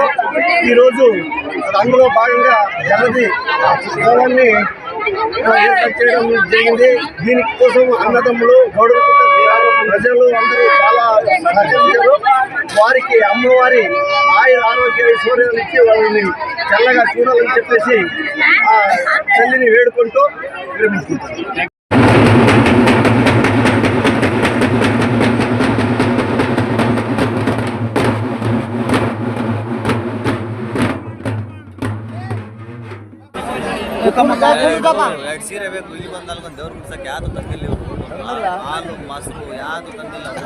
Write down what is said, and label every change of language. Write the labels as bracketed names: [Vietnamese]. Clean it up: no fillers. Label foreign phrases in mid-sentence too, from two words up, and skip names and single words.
[Telugu] ఈరోజు అందులో భాగంగా జలది ఉత్సవాన్ని ఏర్పాటు చేయడం జరిగింది. దీనికోసం అన్నదమ్ములు, గౌడనకుంట ప్రజలు అందరూ చాలా సహకరించారు. వారికి అమ్మవారి ఆయుర ఆరోగ్య ఐశ్వర్యాలు ఇచ్చి వాళ్ళని చల్లగా చూడాలని చెప్పేసి ఆ తల్లిని వేడుకుంటూ విరమిస్తున్నారు. [Kannada] ಸೀರೆ ಬೇಕು ಇಲ್ಲಿ ಬಂದಾಗ ದೇವ್ರ ಬಿಡ್ಸಕ್ಕೆ ಯಾವುದು ತಂದಿಲ್ಲ, ಹಾಲು ಮೊಸರು ಯಾವುದು ತಂದಿಲ್ಲ.